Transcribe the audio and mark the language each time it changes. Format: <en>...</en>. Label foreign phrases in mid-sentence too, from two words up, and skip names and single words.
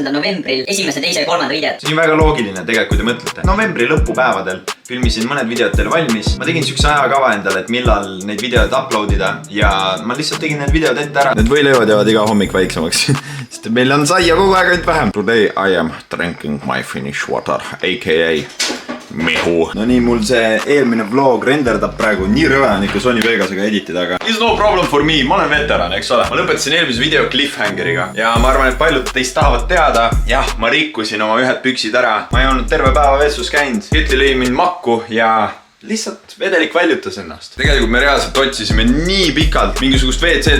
<et>novembril esimese, teise ja kolmanda videot. See on väga loogiline tegelikult, kui te mõtlete. Novembri lõpupäevadel filmisin mõned videod teile valmis. Ma tegin siukse ajakava endale, et millal neid videod uploadida ja ma lihtsalt tegin need videod ette ära. Need võileivad jäävad iga hommik väiksemaks. Sest meil on saia kogu aeg ainult vähem.</et> <en>Today I am drinking my Finnish water, aka Mihu.</en> <et>No nii, mul see eelmine vlog renderdab praegu nii rõve ikka Sony Vegasega editida, aga</et> <en>it's no problem for me,</en> <et>ma olen veteran, eks ole. Ma lõpetasin eelmise video cliffhangeriga ja ma arvan, et paljud teist tahavad teada. Jah, ma rikkusin oma ühed püksid ära. Ma ei olnud terve päeva vetsus käinud. Hitli lõi mind makku ja lihtsalt vedelik väljutas ennast. Tegelikult me reaalselt otsisime nii pikalt mingisugust WC-d.</et>